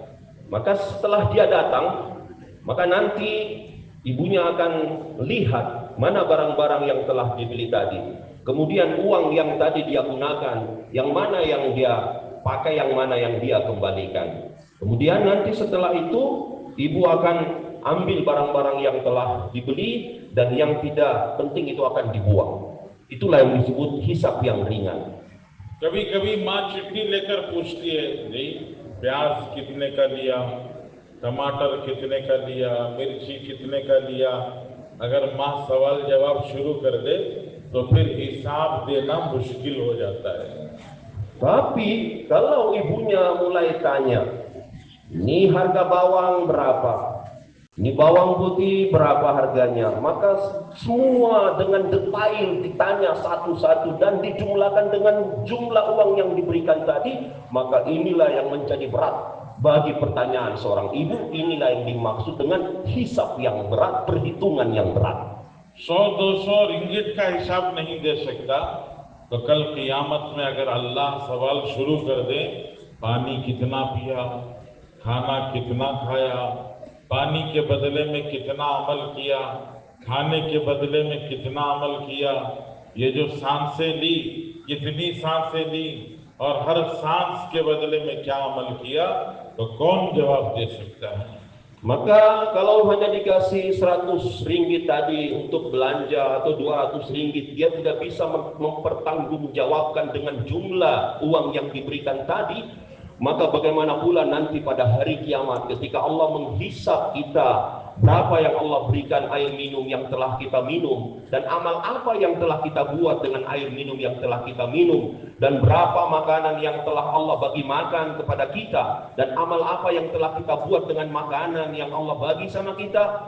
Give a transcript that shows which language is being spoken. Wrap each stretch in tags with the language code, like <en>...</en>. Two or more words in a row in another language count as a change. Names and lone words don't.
<id>Maka setelah dia datang, maka nanti ibunya akan lihat mana barang-barang yang telah dibeli tadi, kemudian uang yang tadi dia gunakan, yang mana yang dia pakai, yang mana yang dia kembalikan. Kemudian nanti setelah itu ibu akan ambil barang-barang yang telah dibeli dan yang tidak penting itu akan dibuang. Itulah yang disebut hisab yang ringan.</id> <hi>कभी-कभी माँ चिट्ठी लेकर पूछती है, जी प्याज कितने का लिया, टमाटर कितने का लिया, मिर्ची कितने का लिया। अगर माँ सवाल जवाब शुरू कर दे तो फिर हिसाब देना मुश्किल हो जाता है।</hi> <id>Tapi kalau ibunya mulai tanya, ini harga bawang berapa, ini bawang putih berapa harganya, maka semua dengan detail ditanya satu-satu dan dijumlahkan dengan jumlah uang yang diberikan tadi, maka inilah yang menjadi berat bagi pertanyaan seorang ibu. Inilah yang dimaksud dengan hisab yang berat, perhitungan yang berat.</id> <hi>100-200 रिंगिट का हिसाब नहीं दे सकता तो कल क़ियामत में अगर अल्लाह सवाल शुरू कर दे, पानी कितना पिया, खाना कितना खाया, पानी के बदले में कितना अमल किया, खाने के बदले में कितना अमल किया, ये जो सांसें ली कितनी सांसें ली और हर सांस के बदले में क्या अमल किया, तो कौन जवाब दे सकता है।</hi> <id>Maka kalau hanya dikasih 100 ringgit tadi untuk belanja atau 200 ringgit, dia tidak bisa mempertanggungjawabkan dengan jumlah uang yang diberikan tadi. Maka bagaimana pula nanti pada hari kiamat ketika Allah menghisab kita, berapa yang Allah berikan air minum yang telah kita minum, dan amal apa yang telah kita buat dengan air minum yang telah kita minum, dan berapa makanan yang telah Allah bagi makan kepada kita, dan amal apa yang telah kita buat dengan makanan yang Allah bagi sama kita.</id>